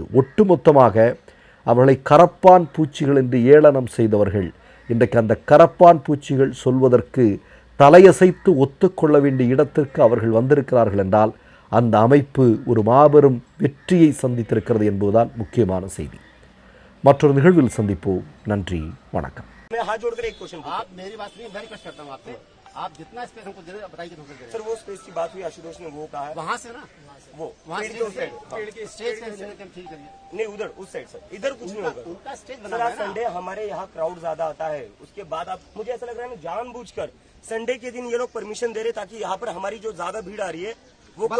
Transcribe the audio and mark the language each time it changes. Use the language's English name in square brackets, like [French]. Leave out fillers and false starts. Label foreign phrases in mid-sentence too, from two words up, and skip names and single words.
[Tamil] ஒட்டுமொத்தமாக அவர்களை கரப்பான் பூச்சிகள் என்று ஏளனம் செய்தவர்கள் இன்றைக்கு அந்த கரப்பான் பூச்சிகள் சொல்வதற்கு தலையசைத்து ஒத்துக்கொள்ள வேண்டிய இடத்திற்கு அவர்கள் வந்திருக்கிறார்கள் என்றால் அந்த அமைப்பு ஒரு மாபெரும் வெற்றியை சந்தித்திருக்கிறது என்பதுதான் முக்கியமான செய்தி. மற்றொரு நிகழ்வில் சந்திப்போம். நன்றி, வணக்கம். [Hindi] आप जितना स्पेस हमको दे बताइए तो सर वो स्पेस की बात हुई आशुतोष ने वो कहा है वहाँ से ना वो वहाँ पेड़ के स्टेज से ठीक करिए नहीं उधर उस साइड सर इधर कुछ नहीं होगा उनका स्टेज सर बना आज संडे हमारे यहाँ क्राउड ज्यादा आता है उसके बाद आप मुझे ऐसा लग रहा है ना जानबूझकर संडे के दिन ये लोग परमिशन दे रहे ताकि यहाँ पर हमारी जो ज्यादा भीड़ आ रही है वो कम